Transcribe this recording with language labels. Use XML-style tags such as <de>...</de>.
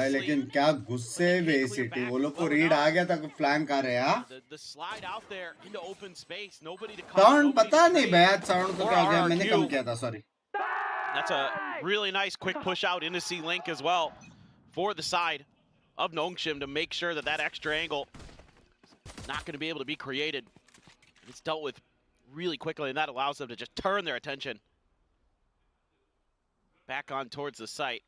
<hi>भाई लेकिन क्या गुस्से VCT वो लोग को रीड आ गया था कि फ्लैंक आ रहे हैं.</hi> <en>The slide out there into open space, nobody to</en> <hi>Sound पता नहीं भैया sound तो क्या हो गया मैंने कम किया था sorry.</hi> <en>That's a really nice quick push out into C-Link as well for the side of Nongshim to make sure that that extra angle is not going to be able to be created. It's dealt with really quickly, and that allows them to just turn their attention back on towards the site.</en>